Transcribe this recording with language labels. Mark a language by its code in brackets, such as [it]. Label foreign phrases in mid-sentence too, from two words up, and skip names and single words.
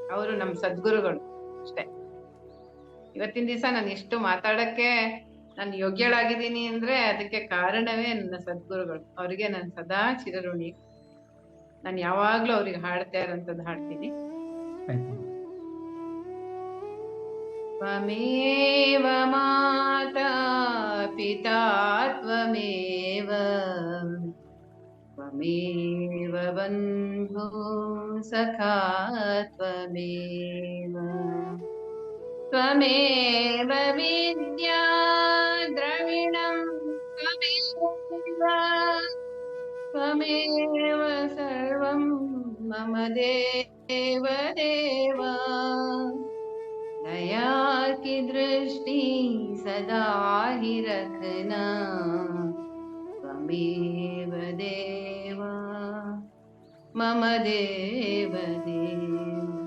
[kn] ಅವರು ನಮ್ಮ ಸದ್ಗುರುಗಳು ಅಷ್ಟೇ. ಇವತ್ತಿನ ದಿವಸ ನಾನು ಎಷ್ಟು ಮಾತಾಡಕ್ಕೆ ನಾನು ಯೋಗ್ಯಳಾಗಿದ್ದೀನಿ ಅಂದ್ರೆ ಅದಕ್ಕೆ ಕಾರಣವೇ ನನ್ನ ಸದ್ಗುರುಗಳು. ಅವರಿಗೆ ನಾನು ಸದಾ ಚಿರಋಣಿ. ನಾನು ಯಾವಾಗ್ಲೂ ಅವ್ರಿಗೆ ಹಾಡ್ತಾ ಇರೋಂಥದ್ದು ಹಾಡ್ತೀನಿ. ಆಯ್ತು. [sa] ತ್ವಮೇವ ಮಾತಾ ಪಿತಾ ತ್ವಮೇವ ತ್ವಮೇವ ಬಂಧು ಸಖಾ ತ್ವಮೇವ ತ್ವಮೇವ ವಿದ್ಯಾ ದ್ರವಿಣಂ ತ್ವಮೇವ ತ್ವಮೇವ ಸರ್ವಂ ಮಮ ದೇವ ದೇವ [hi] दया की दृष्टि सदा ही रखना [sa] त्वमेव देवा मम देव देव.